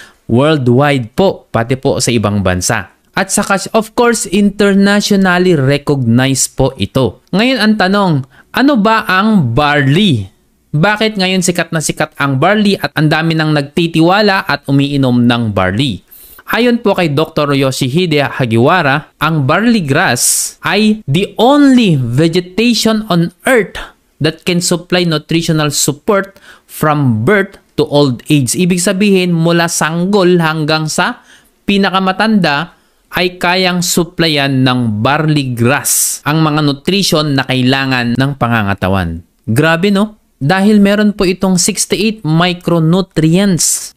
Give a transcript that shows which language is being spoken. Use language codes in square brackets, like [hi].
[tl] Worldwide po, pati po sa ibang bansa. At saka, of course, [en] internationally recognized [tl] po ito. Ngayon, ang tanong, ano ba ang barley? Bakit ngayon sikat na sikat ang barley at ang dami nang nagtitiwala at umiinom ng barley? Ayon po kay Dr. [en] Yoshihide Hagiwara, [tl] ang barley grass ay [en] the only vegetation on earth that can supply nutritional support from birth to old age. [tl] Ibig sabihin, mula sanggol hanggang sa pinakamatanda, ay kayang supplyan ng barley grass ang mga nutrition na kailangan ng pangangatawan. Grabe no? Dahil meron po itong 68 micronutrients.